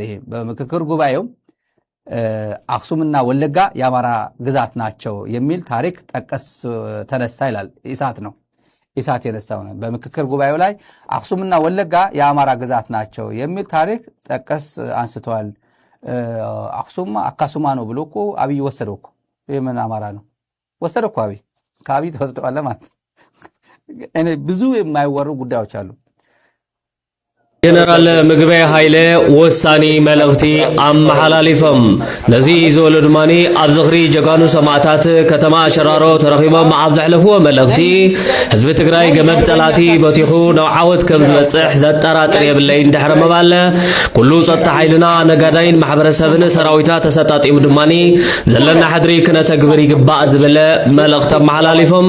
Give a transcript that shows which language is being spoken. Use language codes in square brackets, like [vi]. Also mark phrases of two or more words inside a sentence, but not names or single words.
[am] ይሄ በምክክር ጉባኤው አክሱምና ወለጋ የአማራ ግዛት ናቸው የሚል ታሪክ ጠቀስ ተነሳ ይላል። ኢሳት የነሳው ነው። በምክክር ጉባኤው ላይ አክሱምና ወለጋ የአማራ ግዛት ናቸው የሚል ታሪክ ጠቀስ አንስተዋል። አካሱማ ነው ብሎ እኮ አብይ ወሰደው እኮ። ይህ ምን አማራ ነው? ወሰደው እኮ አብይ። ከአብይ ተወስደዋል ማለት ብዙ የማይወሩ ጉዳዮች አሉ። [ti] ጀነራል ምግበይ ሃይለ ወሳኒ መልእኽቲ ኣመሓላሊፎም ነዚ ዝበሉ ድማኒ ኣብ ዝኽሪ ጀጋኑ ሰማዕታት ከተማ ሸራሮ ተረኺቦም ኣብ ዘሕለፍዎ መልእኽቲ ህዝቢ ትግራይ ገመድ ጸላቲ በቲሑ ናብ ዓወት ከም ዝበፅሕ ዘጠራጥር የብለይን ድሕሪ መባለ ኩሉ ጸጥታ ሓይልና ነጋዳይን ማሕበረሰብን ሰራዊታት ተሰጣጢሙ ድማኒ ዘለና ሕድሪ ክነተግብር ይግባእ ዝብለ መልእኽቲ ኣመሓላሊፎም